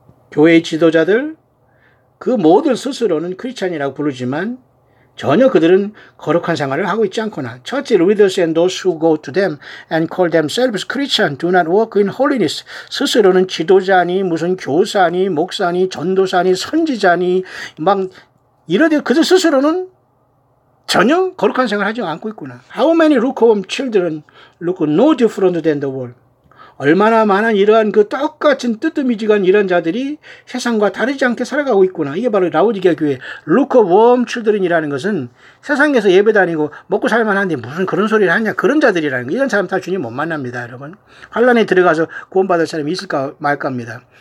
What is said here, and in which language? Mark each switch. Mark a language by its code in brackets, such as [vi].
[ko] 교회의 지도자들, 그 모든 스스로는 크리스찬이라고 부르지만 전혀 그들은 거룩한 생활을 하고 있지 않거나 [en] Church leaders and those who go to them and call themselves Christian do not walk in holiness. [ko] 스스로는 지도자니 무슨 교사니 목사니 전도사니 선지자니 막 이러되 그들 스스로는 전혀 거룩한 생활을 하지 않고 있구나. [en] How many lukewarm children look no different than the world. [ko] 얼마나 많은 이러한 그 똑같은 뜨뜻미지간 이런 자들이 세상과 다르지 않게 살아가고 있구나. 이게 바로 라오디게아 교회 [en] lukewarm children [ko] 이라는 것은 세상에서 예배 다니고 먹고 살만한데 무슨 그런 소리를 하냐. 그런 자들이라는 거. 이런 사람 다 주님 못 만납니다, 여러분. 환란에 들어가서 구원받을 사람이 있을까 말까입니다.